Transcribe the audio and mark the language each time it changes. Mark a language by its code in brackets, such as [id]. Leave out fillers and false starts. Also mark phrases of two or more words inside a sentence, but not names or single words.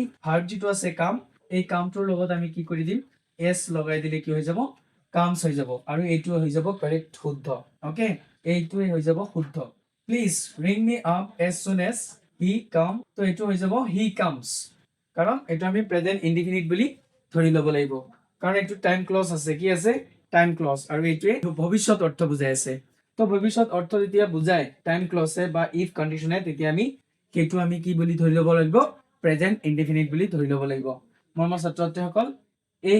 [as] ভাৰ্ব যেটো আছে কাম এই কামটোৰ লগত আমি কি কৰি দিম এস লগাই দিলে কি হৈ যাব কামস হৈ যাব আৰু এইটো হৈ যাব কাৰেক্ট শুদ্ধ ওকে এইটোৱে হৈ যাব শুদ্ধ [en] please ring me up as soon as he come [as] তো এইটো হৈ যাব [en] he comes [as] কাৰণ এইটো আমি [en] present indefinite [as] বুলি ধৰি লব লাগিব কাৰণ এইটো [en] time clause [as] আছে কি আছে [en] time clause [as] আৰু এইটোৱে ভৱিষ্যত অৰ্থ বুজাই আছে তো ভৱিষ্যত অৰ্থ যেতিয়া বুজায় টাইম ক্লজে বা if কন্ডিশনে তেতিয়া আমি কেটো আমি কি বুলি ধৰি লব লাগিব [en] present indefinite [as] বুলি ধৰি লব লাগিব মৰমৰ ছাত্ৰসকল এই